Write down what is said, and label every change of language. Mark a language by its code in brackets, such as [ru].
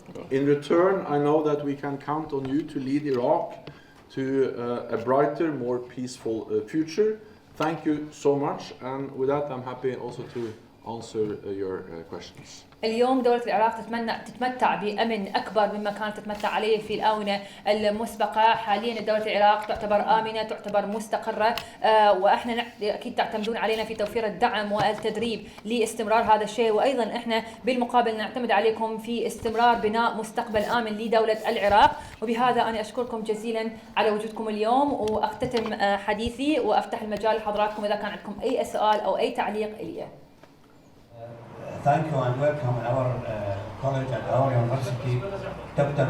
[en] In return, I know that we can count on you to lead Iraq to a brighter, more peaceful future. Thank you so much, and with that I'm happy also to answer your questions. [ar] اليوم دولة العراق تتمتع بأمن أكبر مما كانت تتمتع عليه في الآونة المسبقة. حاليا دولة العراق تعتبر آمنة، تعتبر مستقرة، وإحنا أكيد تعتمدون علينا في توفير الدعم والتدريب لاستمرار هذا الشيء، وأيضا إحنا بالمقابل نعتمد عليكم في استمرار بناء مستقبل آمن لدولة العراق. وبهذا أنا أشكركم جزيلا على وجودكم اليوم، وأختتم حديثي وأفتح المجال لحضراتكم إذا كان عندكم أي سؤال أو أي تعليق إلي. [en] Thank you and welcome our college at our university. Dr.